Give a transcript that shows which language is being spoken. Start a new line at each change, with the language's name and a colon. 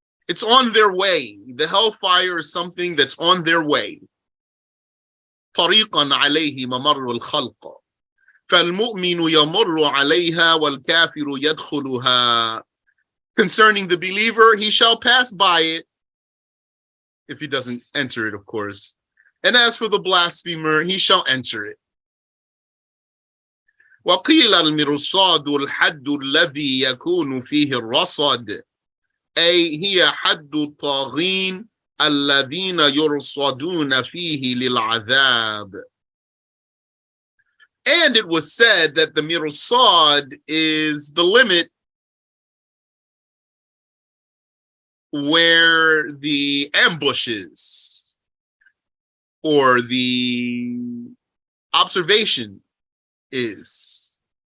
English: It's on their way. The hellfire is something that's on their way.
Arabic: طريقاً عليه ممر الخلق. فالمؤمن يمر عليها والكافر يدخلها.
English: Concerning the believer, he shall pass by it, if he doesn't enter it, of course. And as for the blasphemer, he shall enter it.
Arabic: وقيل المرصاد الحد الذي يكون فيه الرصد أي هي حد الطاغين الذين يرصدون فيه للعذاب.
English: And it was said that the mirsad is the limit where the ambush is, or the observation is.